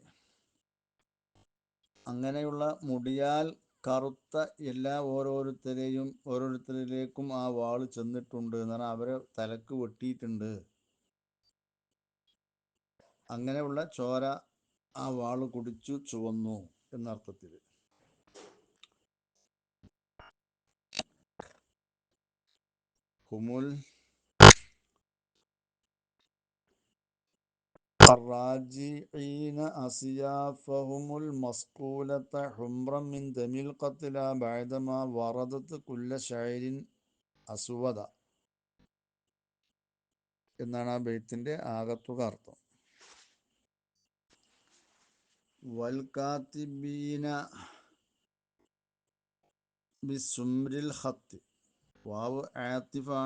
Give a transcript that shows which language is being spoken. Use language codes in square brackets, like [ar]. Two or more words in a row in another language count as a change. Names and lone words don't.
[ml] അങ്ങനെയുള്ള മുടിയാൽ കറുത്ത ഓരോരുത്തരിലേക്കും ആ വാള് ചെന്നിട്ടുണ്ട് എന്ന് പറഞ്ഞാൽ അവരെ തലക്ക് വെട്ടിയിട്ടുണ്ട്. അങ്ങനെയുള്ള ചോര ആ വാള് കുടിച്ചു ചുവന്നു എന്നർത്ഥത്തിൽ. [ar] ഹുമുൽ الراجعين أسيافهم المصقولة حمرا من دم القتلى بعدما وردت كل شعير أسود [ml] എന്നാണ് ആ ബെയ്ത്തിന്റെ ആകത്തുക അർത്ഥം. [ar] والكاتبين بسمر الخط, [ml] വാവ് ആത്തിഫാണ്.